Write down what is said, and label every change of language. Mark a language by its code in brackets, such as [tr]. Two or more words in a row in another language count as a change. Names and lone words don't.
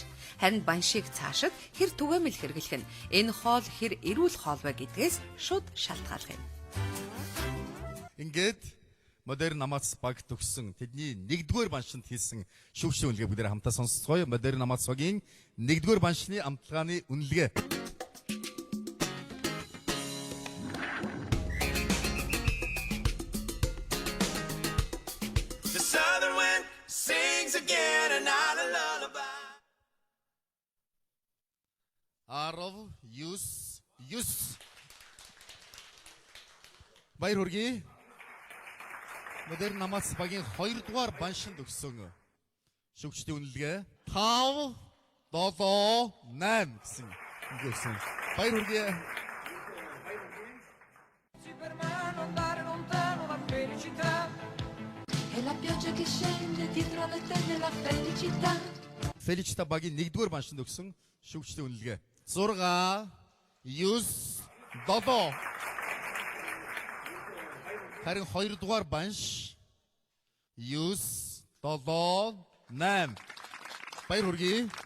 [mn] Харин баншийг цаашид хэр түгээмэл хэрэглэх нь энэ хоол хэр эрүүл хоол вэ гэдгээс шууд шалтгаалх юм. Ингээд Модерн Намац баг төгссөн тэдний 1-р баншинд хийсэн шүүгчдийн үнэлгээ бүгдээр хамтаа сонсцгоё. Модерн Намац багийн 1-р баншны амтлагааны үнэлгээ. [en] The southern wind sings again and not a lullaby. [mn] Арав юс Баяр хүргэе. Модерн Намац багийн 2-р баншинд өгсөн шүүгчдийн үнэлгээ 5 7 8 гэсэн өгсөн. Баяр хүргэе. [it] E la pioggia che scende dietro le tende la felicità. [mn] Felicità багийн 1-р баншинд өгсөн шүүгчдийн үнэлгээ 6 9 7 Харин 2-р банш 9 7 8 Баяр хүргэе.